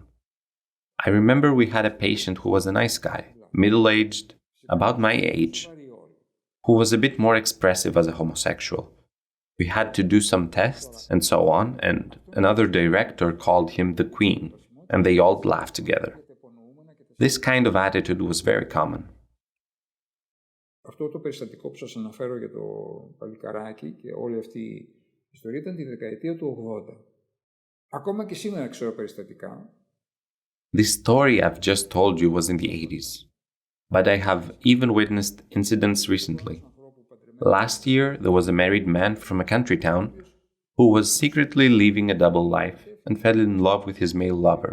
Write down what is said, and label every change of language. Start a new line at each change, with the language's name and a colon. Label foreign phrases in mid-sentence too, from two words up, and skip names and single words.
English: I remember we had a patient who was a nice guy, middle-aged, about my age, who was a bit more expressive as a homosexual. We had to do some tests and so on, and another director called him the Queen, and they all laughed together. This kind of attitude was very common.
Greek: Αυτό το περιστατικό που σας αναφέρω για το παλικαράκι και όλη αυτή η ιστορία ήταν τη δεκαετία του 80. Ακόμα και σήμερα ξέρω περιστατικά.
English: This story I've just told you was in the 80s, but I have even witnessed incidents recently. Last year, there was a married man from a country town who was secretly living a double life and fell in love with his male lover.